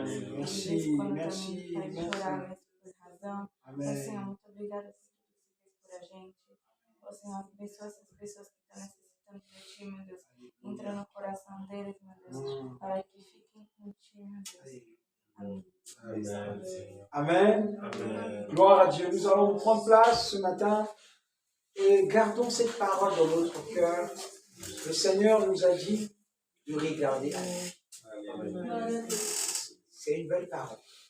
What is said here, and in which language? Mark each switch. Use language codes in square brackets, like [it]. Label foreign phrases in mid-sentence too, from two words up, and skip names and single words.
[fr] Merci, [pt] quando [fr] merci, [pt] também faz chorar, mas por razão. Amém. Ô Senhor, muito obrigada por tudo que você fez por a gente. Ô Senhor, abençoa essas pessoas que estão necessitando de Ti, meu Deus. Entra no coração deles, meu Deus, para que fiquem com Ti, meu Deus. Amém. [fr] Amen. Amen. Gloire à Dieu. Nous allons prendre place ce matin et gardons cette parole dans notre cœur. Le Seigneur nous a dit de regarder à lui. C'est une belle parole.